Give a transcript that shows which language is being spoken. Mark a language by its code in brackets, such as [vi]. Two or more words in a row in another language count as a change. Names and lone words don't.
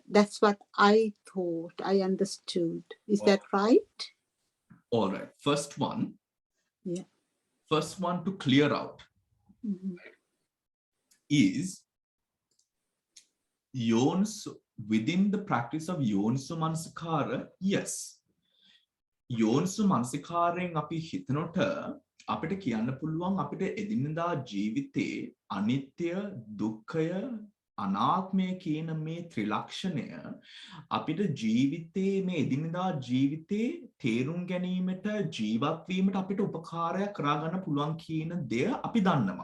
[en] That's what I thought, I understood. Is that right? All right. First one. Yeah. First one to clear out is within the practice of [pi] Yoniso Manasikara, [en] yes. [pi] Yoniso Manasikaren [si] අපි හිතනකොට අපිට කියන්න පුළුවන් අපිට එදිනෙදා ජීවිතේ අනිත්‍ය දුක්ඛය අනාත්මය කියන මේ ත්‍රිලක්ෂණය අපිට ජීවිතේ මේ එදිනෙදා ජීවිතේ තේරුම් ගැනීමට ජීවත් වීමට අපිට උපකාරයක් කරා ගන්න පුළුවන් කියන දේ අපි දන්නවා.